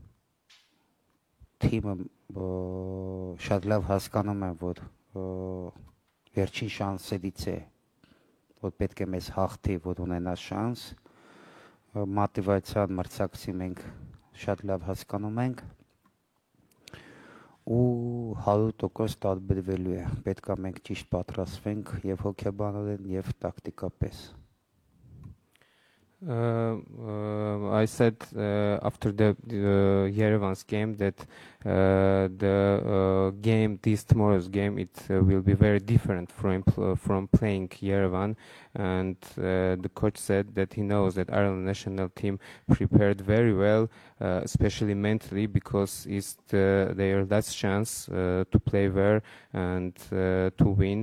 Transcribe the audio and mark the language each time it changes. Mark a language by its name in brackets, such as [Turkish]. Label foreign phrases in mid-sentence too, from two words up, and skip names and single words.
[Armenian] թիմը շատ լավ հասկանում եմ, որ վերջին շանսերից է, որ պետք է մեզ հաղթի, որ ունենա շանս, մոտիվացիան մրցակցի մենք շատ լավ հասկանում ենք ու 100% տարբերվելու է, պետք է մենք ճիշտ պատրաստվենք եւ հոգեբանորեն եւ տակտիկապես. [English] I said after the Yerevan's game that the game, this tomorrow's game, it will be very different from playing Yerevan, and the coach said that he knows that Ireland national team prepared very well, especially mentally, because it's their last chance to play there and to win.